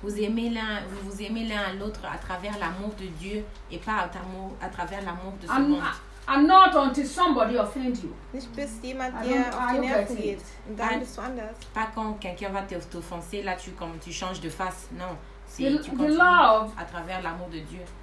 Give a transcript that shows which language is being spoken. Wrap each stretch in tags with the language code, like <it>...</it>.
<fr>Vous aimez l'un à l'autre à travers l'amour de Dieu et pas à travers l'amour de ce monde.</fr> <en>And not until somebody offends you.</en> <de>Nicht bis jemand dir auf die Nerven geht. Und dann bist du anders.</de> <fr>Pas quand quelqu'un va t'offenser, là tu changes de face. Non, c'est</fr> <en>the,</en> <fr>tu continues</fr> <en>the love,</en> <fr>à travers l'amour de Dieu.</fr>